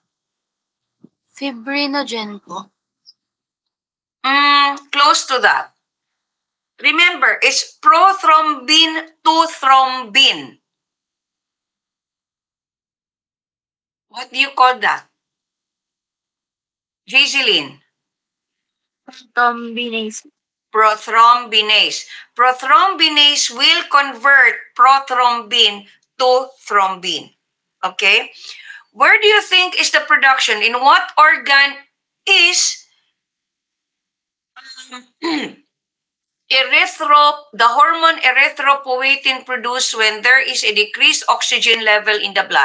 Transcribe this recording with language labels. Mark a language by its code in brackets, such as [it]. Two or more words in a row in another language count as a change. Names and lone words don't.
[en] Fibrinogen po. Close to that. Remember, it's prothrombin to thrombin. What do you call that? Jaiseline. Thrombinase. Prothrombinase. Prothrombinase will convert prothrombin to thrombin. Okay? Where do you think is the production? In what organ is the hormone erythropoietin produced when there is a decreased oxygen level in the blood?